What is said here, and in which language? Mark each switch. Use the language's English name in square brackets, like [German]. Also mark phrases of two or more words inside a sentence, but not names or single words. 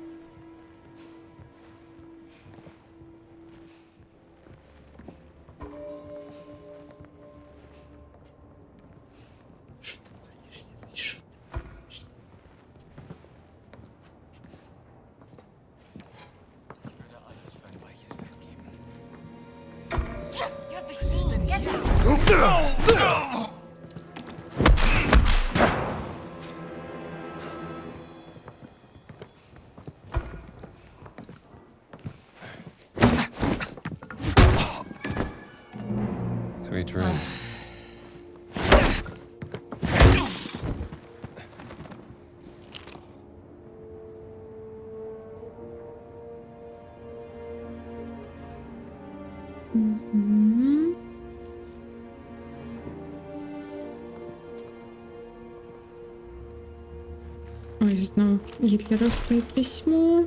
[Russian] Что ты палишься? Что ты палишься? [German] Ich würde alles für ein weiches Bett geben. [English] You're being get out! Sweet dreams. Мгм. [Ukrainian] Ой, знову гітлерівське письмо.